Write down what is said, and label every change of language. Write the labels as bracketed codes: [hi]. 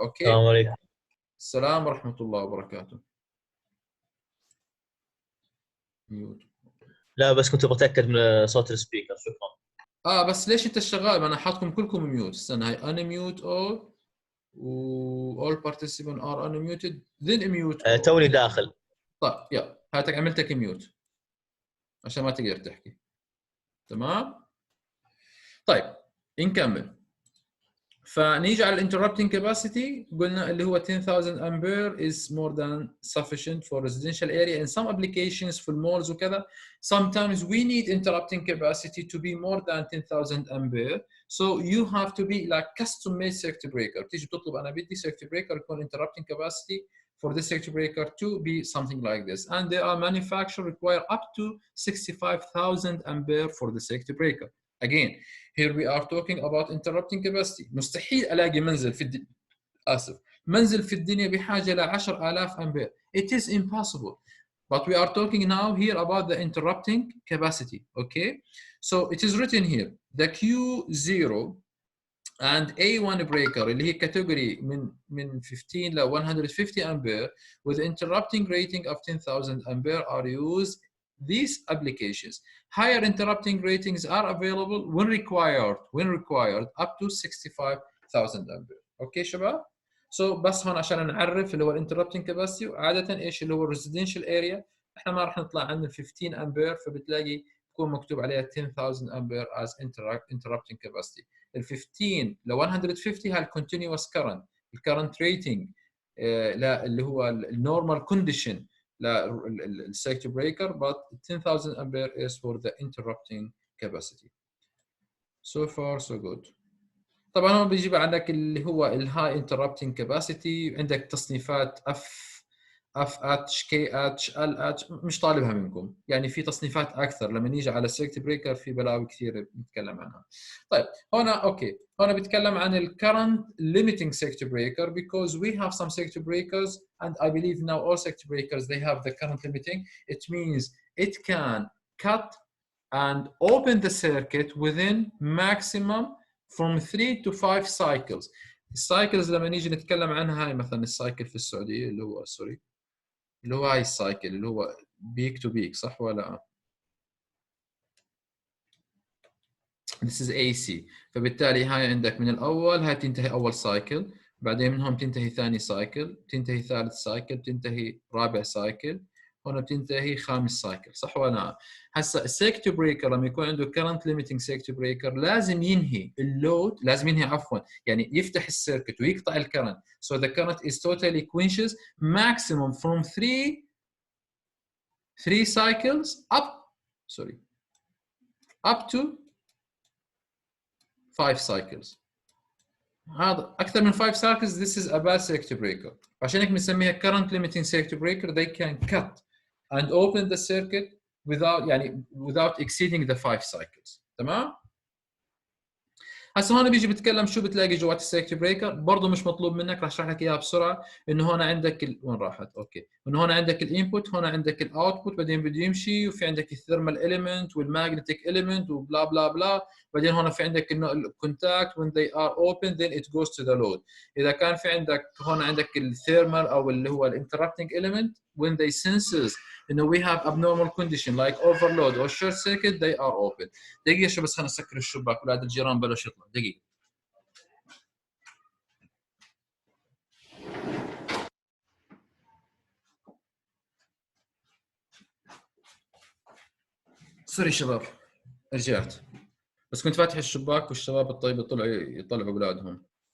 [ar] اوكي. السلام عليكم. السلام ورحمه الله وبركاته. ميوت. لا بس كنت بتاكد من صوت السبيكر. شكرا. بس ليش انت شغال؟ ما انا حاطكم كلكم ميوت. استنى هاي [en] unmute all و all participants are unmuted then mute. [ar] توني داخل. طيب يلا هاتك عملتك ميوت عشان ما تقدر تحكي. تمام. طيب نكمل. فنيجي على الانتربتنج كاباسيتي، قلنا اللي هو 10000 امبير [en] is more than sufficient for residential area. In some applications [ar] في المولز وكذا [en] sometimes we need interrupting capacity to be more than 10000 ampere, so you have to be like custom made circuit breaker. [ar] بتيجي بتطلب انا بدي [en] circuit breaker يكون interrupting capacity for this circuit breaker to be something like this, and they are manufactured require up to 65,000 ampere for the circuit breaker. Again, here we are talking about interrupting capacity. [ar] مستحيل الاقي منزل في منزل في الدنيا بحاجه ل 10,000 امبير. [en] It is impossible. But we are talking now here about the interrupting capacity. Okay, so it is written here the Q0 and A1 breaker [ar] اللي هي [en] category من 15 ل 150 ampere with interrupting rating of 10,000 ampere are used these applications. Higher interrupting ratings are available when required up to 65,000 ampere. [ar] اوكي شباب؟ بس هون عشان نعرف اللي هو الانتربتنج كاباسيتي، وعاده ايش اللي هو الريزيدنشال اريا احنا ما راح نطلع عن ال 15 امبير، فبتلاقي بكون مكتوب عليها 10,000 امبير [en] as interrupting capacity. [ar] ال 15 ل 150 هاي الكونتينوس كرنت، الكرنت ريتنج اللي هو النورمال كونديشن للسيركت بريكر، [en] but 10,000 ampere is for the interrupting capacity. So far so good. [ar] طبعا هون بيجيب عندك اللي هو الهاي انتربتنج كاباسيتي، عندك تصنيفات اف اتش كي اتش ال اتش، مش طالبها منكم، يعني في تصنيفات اكثر لما نيجي على السيركت بريكر في بلاوي كثيره بنتكلم عنها. طيب هنا اوكي، هنا بتكلم عن الكرنت [en] limiting circuit breaker because we have some circuit breakers and I believe now all circuit breakers they have the current limiting. It means it can cut and open the circuit within maximum from 3 to 5 cycles. [ar] السايكلز لما نيجي نتكلم عنها، هاي مثلا السايكل في السعوديه اللي هو سوري اللي هو هاي السايكل اللي هو بيك تو بيك، صح ولا؟ [en] This is AC. [ar] فبالتالي هاي عندك من الاول هاي تنتهي اول سايكل، بعدين منهم تنتهي ثاني سايكل، تنتهي ثالث سايكل، تنتهي رابع سايكل، هنا بتنتهي خامس سايكل، صح ولا لا؟ هسا السيركت بريكر لما يكون عنده كرنت ليميتنج سيركت بريكر لازم ينهي اللود، لازم ينهي عفوا، يعني يفتح السيركت ويقطع الكرنت. [en] So the current is totally quenches maximum from 3 cycles up to 5 cycles. [ar] هذا اكثر من [en] 5 cycles this is a bad circuit breaker. [ar] عشان هيك بنسميها [en] current limiting circuit breaker. They can cut and open the circuit without exceeding the 5 cycles. [ar] تمام؟ هسه هون بيجي بتكلم شو بتلاقي جوات السيركت بريكر، برضه مش مطلوب منك، راح اشرح لك اياها بسرعه. انه هون عندك وين راحت؟ اوكي، انه هون عندك الانبوت، هون عندك الاوتبوت، بعدين بده يمشي، وفي عندك الثيرمال اليمنت والماجنتيك اليمنت وبلا بلا بلا، بعدين هون في عندك الكونتاكت [en] when they are open then it goes to the load. [ar] اذا كان في عندك هون عندك الثيرمال او اللي هو الانتربتنج اليمنت [en] when they senses [ar] انه [en] we have abnormal condition like overload or short circuit they are open. [ar] دقيقه شو بس خلينا نسكر الشباك، ولاد الجيران بلش يطلع. دقيقه. سوري شباب رجعت، بس كنت فاتح الشباك والشباب الطيب يطلعوا اولادهم.